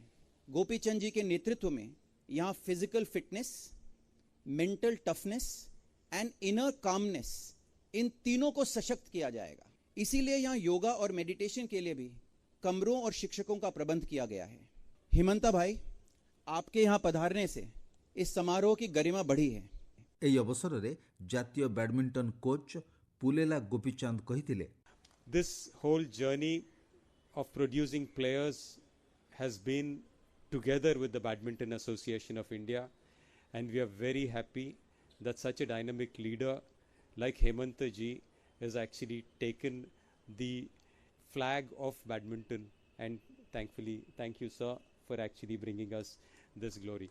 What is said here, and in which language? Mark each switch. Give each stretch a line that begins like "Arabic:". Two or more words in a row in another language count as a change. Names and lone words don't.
Hindi: गोपी चंद जी के नेतृत्व में यहाँ
English: physical fitness, mental toughness and inner calmness,
Hindi: इन तीनों को सशक्त किया जाएगा। इसीलिए यहाँ योगा और मेडिटेशन के लिए भी कमरों और शिक्षकों का प्रबंध किया गया है। हिमंता भाई, आपके यहाँ पधारने से इस समारोह की गरिमा बढ़ी है।
Odia: ଏହି ଅବସରରେ ଜାତୀୟ ବ୍ୟାଡମିଣ୍ଟନ କୋଚ୍ ପୁଲେଲା ଗୋପୀଚାନ୍ଦ କହିଥିଲେ,
English: This whole journey of producing players has been together with the Badminton Association of India, and we are very happy that such a dynamic leader like Hemanta ji has actually taken the flag of badminton, and thankfully, thank you sir for actually bringing us this glory.